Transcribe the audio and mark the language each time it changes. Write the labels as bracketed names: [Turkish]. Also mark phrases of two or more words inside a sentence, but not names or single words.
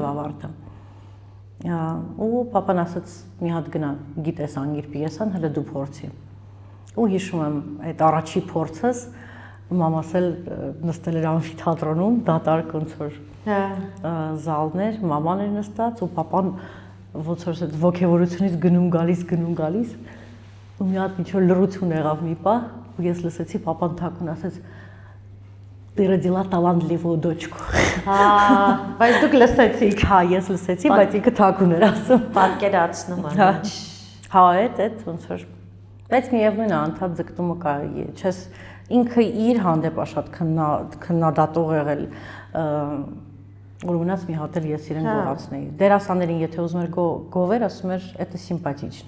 [Armenian] ավարտը։ Ու պապան ասաց մի հատ գնա, գիտես անգիր պիեսան, հələ դու փորձի։ Ու հիշում եմ այդ առաջի փորձս, մամաս էլ նստել էր ամֆիթատրոնում, դատարկ ոնց որ զալներ, մաման էր նստած ու պապան ոնց որ այդ ոգևորությունից գնում գալիս ու մի հատ ինչ-որ լռություն եղավ մի պահ ու ես լսեցի պապան թաքուն ասեց [Russian] «Ты родила талантливую дочку»։ [Armenian] Բայց դուք լսեցիք։ Հա, ես լսեցի, բայց ինքը թաքուն էր ասում։ Պատկերացնում եմ։ Հա, այդ ոնց որ բայց միևնույն է, անդադ ձգտումը կա, չես ինքը իր հանդեպ շատ քննադատող եղել որ մնաց մի հատ էլ ես իրեն գողացնեի։ Դերասաններին եթե ուզում էր գովեր, ասում էր, [Russian] «Это симпатично»։